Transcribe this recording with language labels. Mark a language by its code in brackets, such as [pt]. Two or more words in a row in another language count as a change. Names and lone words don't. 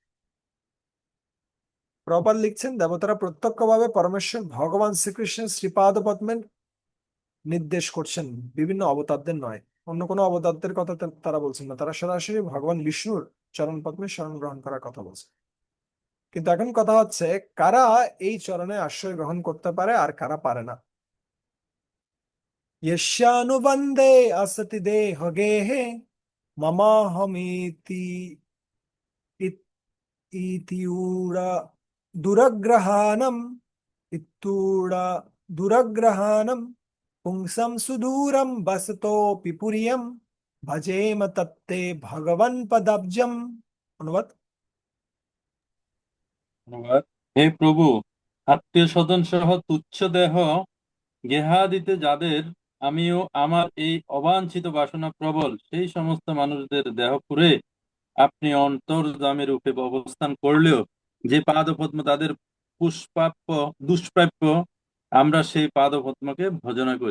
[bn] প্রপাত লিখছেন, দেবতারা প্রত্যক্ষভাবে পরমেশ্বর ভগবান শ্রীকৃষ্ণের শ্রীপাদ পদ্মের নির্দেশ করছেন, বিভিন্ন অবতারদের নয়। অন্য কোনো অবতারদের কথা তারা বলছেন না, তারা সরাসরি ভগবান বিষ্ণুর চরণ পদ্মে শরণ গ্রহণ করার কথা বলছে। কিন্তু এখন কথা হচ্ছে, কারা এই চরণে আশ্রয় গ্রহণ করতে পারে আর কারা পারে না। [sa] यस्यानुबन्धे असति देहगेहे ममाहमीति इत- इतियूरा दुरग्रहाणम् इत्तूरा दुरग्रहाणम् पुंसं सुदूरं बसतोऽपि पुर्यं भजेम तत्ते भगवन् पदब्जम्। [bn] অনুবাদ। ধন্যবাদ। হে প্রভু, আত্মীয় স্বজন সহ তুচ্ছ দেহ গেহাদিতে যাদের আমিও আমার এই অবাঞ্ছিত বাসনা প্রবল, সেই সমস্ত মানুষদের দেহ পুরে আপনি অন্তর্যামী রূপে অবস্থান করলেও যে পাদপদ্ম তাদের পুষ্পাপ্য দুষ্প্রাপ্য, আমরা সেই পাদপদ্মকে ভজনা করি।